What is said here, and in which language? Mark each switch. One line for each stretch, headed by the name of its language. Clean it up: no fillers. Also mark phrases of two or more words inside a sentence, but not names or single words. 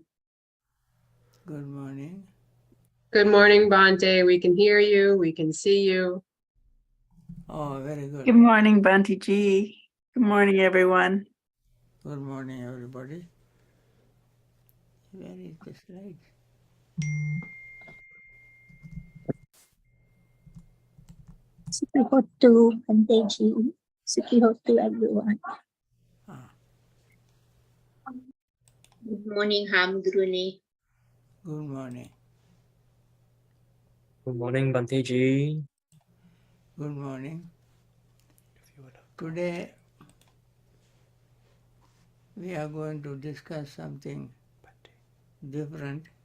English: Good morning. Good morning, Bhante. We can hear you. We can see you. Oh, very good. Good morning, Bhante ji. Good morning, everyone. Good morning, everybody. Where is the slide?
Pali: Sukihotu Banteji. Sukihotu everyone.
English: Ah, Good morning, Hamdruni. good morning. Good morning, Bhante ji. Good morning. If you would Today we are going to discuss something different.